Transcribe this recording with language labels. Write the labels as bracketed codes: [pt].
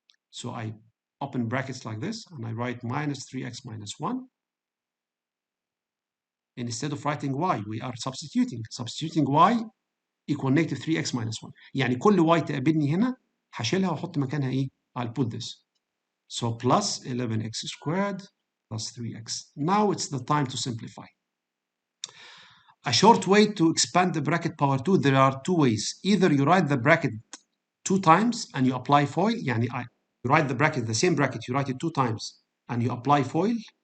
[en] So I open brackets like this and I write minus 3x minus 1. Instead of writing y, we are substituting. Substituting y equal negative 3x minus 1. [ar] يعني كل y تقابلني هنا هشيلها واحط مكانها ايه؟ [en] I'll put this. So plus 11x squared plus 3x. Now it's the time to simplify. A short way to expand the bracket power 2, there are two ways. Either you write the bracket 2 times and you apply foil. [ar] يعني [en] you write the bracket, the same bracket, you write it 2 times and you apply foil.